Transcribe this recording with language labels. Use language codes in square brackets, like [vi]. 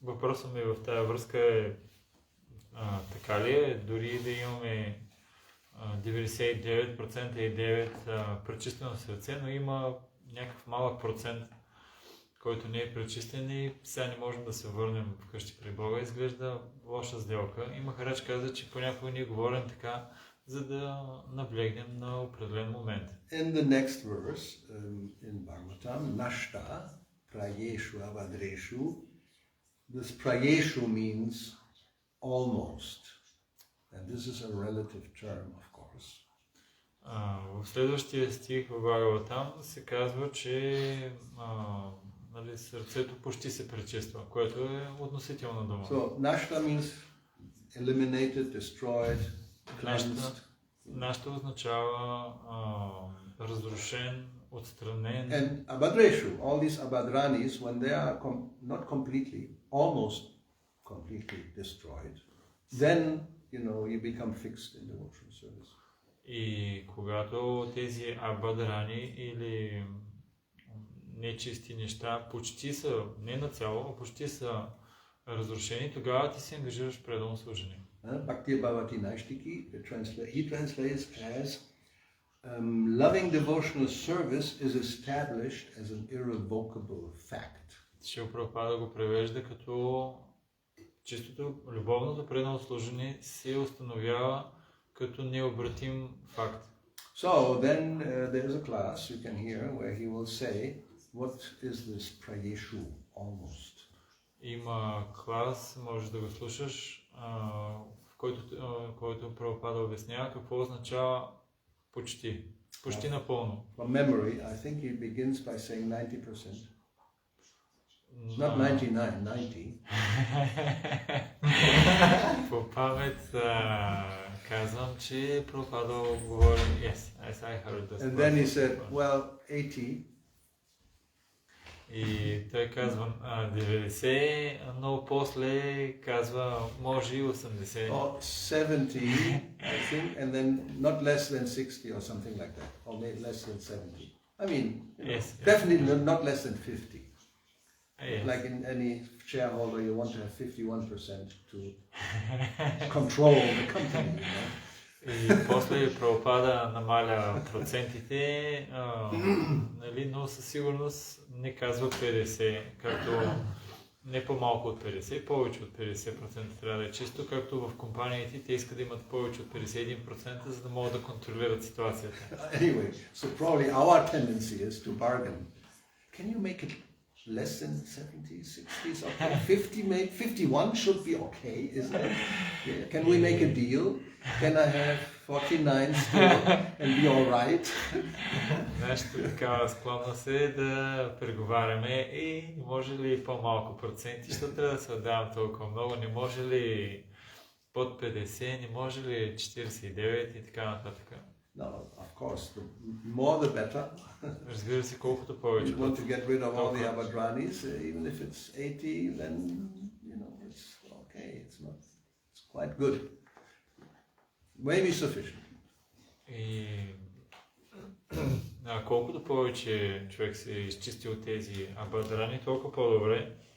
[bg] въпросът ми в тази връзка е така ли е, дори да имаме 99% и 9% пречистено сърце, но има някакъв малък процент, който не е пречистен и сега не можем да се върнем вкъщи при Бога. Изглежда лоша сделка. И Махарадж каза, че понякога ние говорим така, за да наблегнем на определен момент. [en] In the next verse, in Bhagavatam, Nashta, Prayeshu Avadreshu, this Prayeshu means almost. And this is a relative term, of course. [bg] В следващия стих в Бхагаватам се казва, че нали, сърцето почти се пречиства, което е относителна дума. [en] So, Nashta means eliminated, destroyed, cleansed. [bg] Нашата означава разрушен, отстранен. [en] And Abhadreshu, all these Abhadranis, when they are not completely, almost completely destroyed, then, you become fixed in devotional service. [bg] И когато тези абадрани или нечисти неща почти са, не нацяло, а почти са разрушени, тогава ти се ангажираш в преданно служение. [en] Bhakti Bhavati Naishtiki, he translates as loving devotional service is established as an irrevocable fact. [bg] Шрила Прабхупада го превежда като чистото любовното преданно служение се установява като необратим факт. [en] So then there is a class you can hear where he will say, what is this prayeshu almost? [bg] Има клас, можеш да го слушаш, в който Прабхупада обяснява какво означава почти. Почти напълно. [en] From memory, I think he begins by saying 90%. Not 99, 90. [bg] По памет казвам, че Прабхупада говори, [en] yes, I heard this. And then he said, well, 80. [bg] И той казва 90, но после казва може и 80. [en] Or 70, I think, and then not less than 60 or something like that, or maybe less than 70. I mean, Yes. definitely not less than 50. Yes. Like in any shareholder, you want to have 51% to control the company, [bg] И после Прабхупада намаля процентите, нали, но със сигурност не казва 50, както не по-малко от 50, повече от 50% трябва да е чисто, както в компаниите те искат да имат повече от 51%, за да могат да контролират ситуацията. [en] Anyway, so probably our tendency is to bargain. Can you make it less than 70, 60 is okay? 50, maybe 51 should be okay, isn't it? Yeah. Can we make a deal? Can I have 49 still and be all right? [bg] Нашата такава склонност е да преговаряме и може ли по-малко проценти, защото трябва да се отдавам толкова много, не може ли под 50, не може ли 49 и така нататък. [en] No, of course, the more the better. [bg] Разбира се, колкото повече. [en] You want to get rid of all the Abhadranis, even if it's 80, then, it's okay, it's quite good. Maybe sufficient. [bg] И колкото повече човек се изчисти от тези абадрани, толкова по-добре.